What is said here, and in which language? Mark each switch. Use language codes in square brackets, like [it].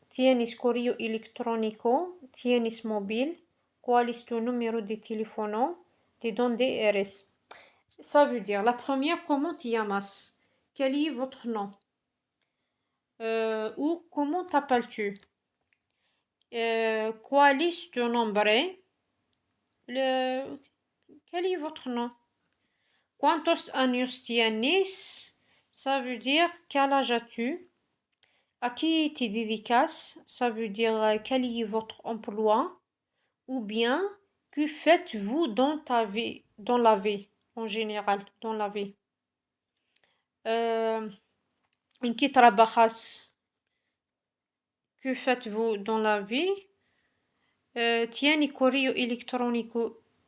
[es] ¿Tienes correo electrónico? ¿Tienes móvil? ¿Cuál es tu número de teléfono? ¿De dónde eres? [fr] Ça veut dire, la première, comment [es] te llamas? [fr] Quel est votre nom? Ou comment t'appelles-tu? [es] ¿Cuál es tu nombre? [fr] Quel est votre nom? [es] ¿Cuántos años tienes? [fr] Ça veut dire quel âge as-tu? À qui te dédicaces? Ça veut dire quel est votre emploi? Ou bien que faites-vous dans la vie en général, dans la vie? [es] ¿En qué trabajas? [fr] Que faites-vous dans la vie? [es] ¿Tienes correo electrónico?